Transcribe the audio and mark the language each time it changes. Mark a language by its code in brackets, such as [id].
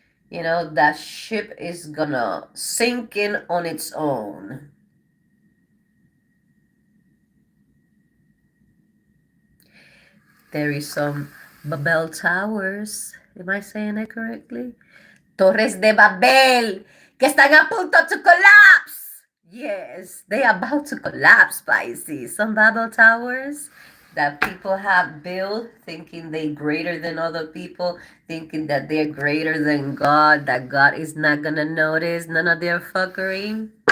[en] That ship is gonna sink in on its own. There is some Babel Towers. Am I saying it correctly? [es] Torres de Babel, que están a punto [en] to collapse. Yes, they are about to collapse, Pisces. Some Babel Towers that people have built thinking they're greater than other people, thinking that they're greater than God, that God is not going to notice none of their fuckery.